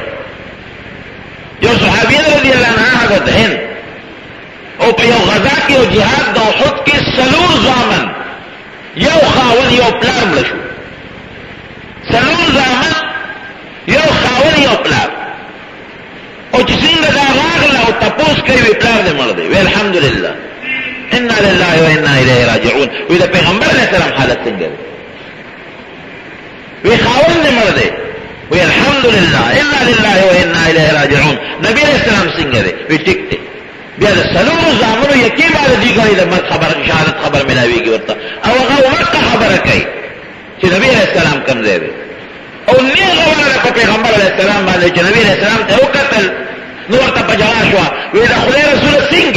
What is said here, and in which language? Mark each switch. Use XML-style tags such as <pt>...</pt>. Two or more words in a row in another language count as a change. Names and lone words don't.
<ps>یو صحابیه رضی الله عنها حضرت هند او په یو غزا کې او جهاد د احد کې 4 زامن، یو خاون یو پلار مړه شو. 4 زامن، یو خاون یو پلار. او چې څنګه دا راغله او تپوس کوي وی پلار دې مړ دی، وی</ps> <ar>الحمدلله انا لله و انا الیه راجعون.</ar> <ps>وی د پیغمبر علیه السلام حالت څنګه دی؟ وی خاون دې مړ دی، وی</ps> <ar>الحمدلله انا لله و انا الیه راجعون.</ar> <ps>نبی علیہ السلام څنګه دی؟ وی ټیک دی. بیا د 4 زامنو یکی باندې دی کوي د مرګ خبر شهادت خبر ملاویږي ورته، او هغه ورته خبره کوي چې نبی علیہ السلام کوم ځای دی. او نیغه ورله په پیغمبر علیہ السلام باندې چې نبی علیہ السلام ته وکتل نو ورته په جواب شو، وی د خدای رسول څنګه؟</ps>